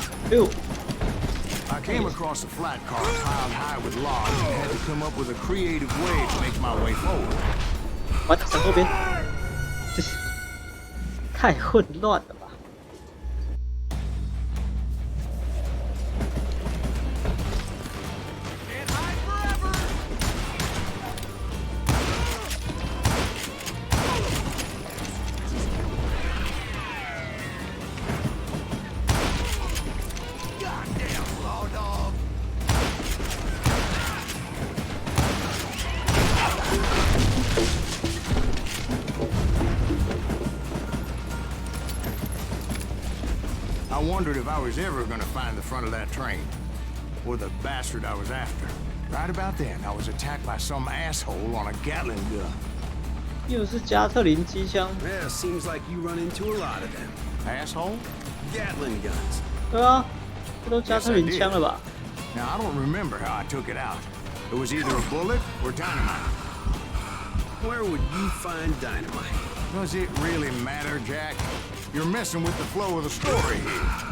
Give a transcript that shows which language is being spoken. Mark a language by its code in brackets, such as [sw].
[zh] 六。 [en] I came across a flat car piled high with logs and had to come up with a creative way to make my way forward. [zh] 我闪后边，这太混乱了吧！ [en] I wondered if I was ever going to find the front of that train, or the bastard I was after. Right about then, I was attacked by some asshole on a Gatling gun. [zh] 又是加特林机枪， [en] Yeah, seems like you run into a lot of them. Asshole? Gatling guns. [zh] 对啊，这都加特林枪了吧？ [en] Now, I don't remember how I took it out. It was either a bullet or dynamite. Where would you find dynamite? Does it really matter, Jack? You're messing with the flow of the story here.